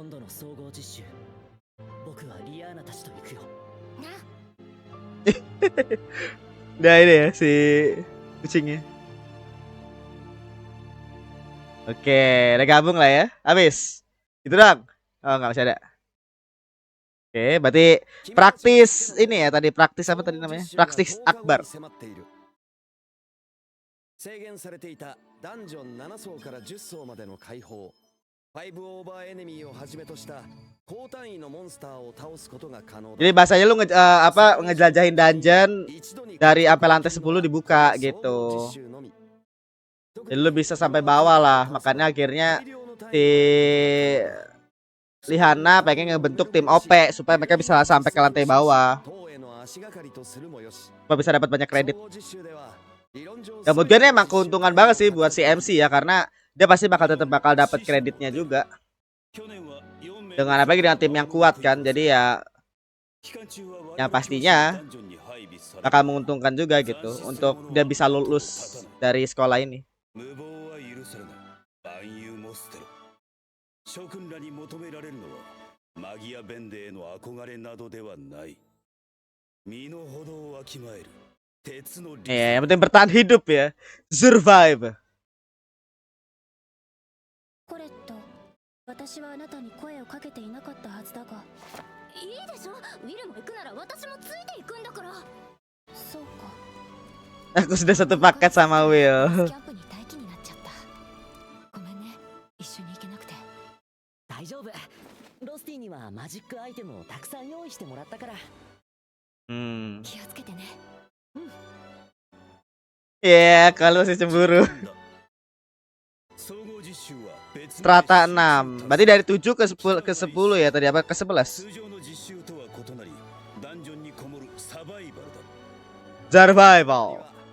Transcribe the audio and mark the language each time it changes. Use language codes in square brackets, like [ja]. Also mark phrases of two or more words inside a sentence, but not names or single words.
[ja] 総合実習僕はリアーナたちと行くよ [id] Udah ini ya si kucingnya. Oke, udah gabung lah ya. Habis. Gitu dong. Oh, nggak masih ada. Oke, berarti praktis ini ya tadi praktis apa tadi namanya? Praktis akbar. [ja] 制限されていたダンジョン7層から10層までの解放5オーバーエネミーをはじめとした高単位のモンスターを倒すことが可能だ [id] Jadi bahasanya lu ngejelajahin dungeon dari sampai lantai 10 dibuka gitu. Jadi lu bisa sampai bawah lah. Makanya akhirnya si Lihana pengen ngebentuk tim OP supaya mereka bisa sampai ke lantai bawah. Supaya bisa dapat banyak kredit. Ya menurut gue ini emang keuntungan banget sih buat si MC ya, karena dia pasti tetap bakal dapat kreditnya juga. Dengan apalagi dengan tim yang kuat kan, jadi ya yang pastinya bakal menguntungkan juga gitu untuk dia bisa lulus dari sekolah ini. [ja] 諸君らに求められるのはマギア・ベンデへの憧れなどではない。身の程をわきまえる鉄の理 [id] yang penting bertahan hidup ya, survive. [ja] コレット、私はあなたに声をかけていなかったはずだが。いいでしょ、ウィルも行くなら私もついていくんだから。そうか。 [id] Aku sudah satu paket sama Will. [ja] キャンプに待機になっちゃった。ごめんね、一緒に行けなくて。大丈夫ロスティにはマジックアイテムをたくさん用意してもらったから気をつけてね。 [id] Ya, kalau masih cemburu. Strata 6. Berarti dari 7 ke 10 ya tadi apa ke 11? Survival.